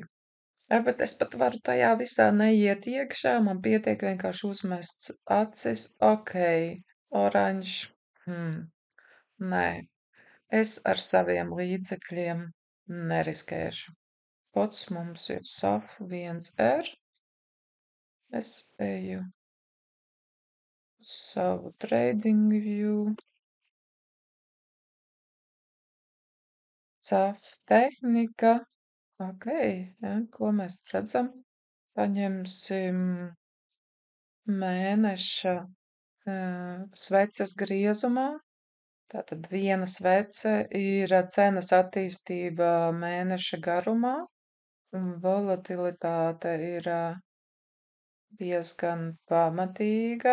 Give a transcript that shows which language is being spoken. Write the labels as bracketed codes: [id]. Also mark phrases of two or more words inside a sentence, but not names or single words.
[lv] Ja, bet es pat varu tajā visā neiet iekšā, man pietiek vienkārši uzmests acis, ok, oranžs, nē, es ar saviem līdzekļiem neriskēšu. Kods mums ir SAF1R, es eju uz savu trading view, SAF tehnika, ok, ja, ko mēs redzam? Paņemsim mēneša sveces griezumā. Tātad viena svece ir cenas attīstība mēneša garumā, un volatilitāte ir diezgan pamatīga.